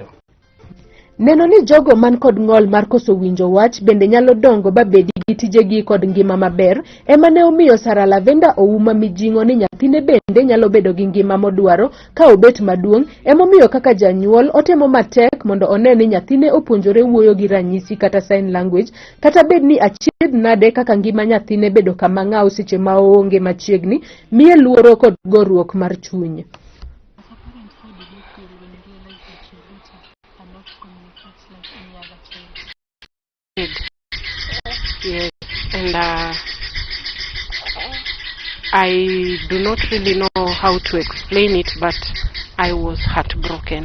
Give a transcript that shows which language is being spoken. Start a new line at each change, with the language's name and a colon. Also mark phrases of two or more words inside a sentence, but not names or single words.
Luo (Kenya and Tanzania): Neno ni jogo man kod ng'ol mar koso winjo wach bende nyalo dongo ba bedi gi tijegi kod ngima maber, ema ne omiyo Sara Lavenda ouma mijing'o ni nyathine bende nyalo bedo gi ngima modwaro ka obet maduong', emomiyo kaka janyuol otemo matek mondo one ni nyathine opuonjore wuoyo gi ranyisi kata
English: sign language,
Luo (Kenya and Tanzania): kata bed ni achiedh nade kaka ngima nyathine bedo kama ng'aw seche ma oonge machiegni, miye luoro kod goruok mar chuny.
English: Yes, and I do not really know how to explain it, but I was heartbroken.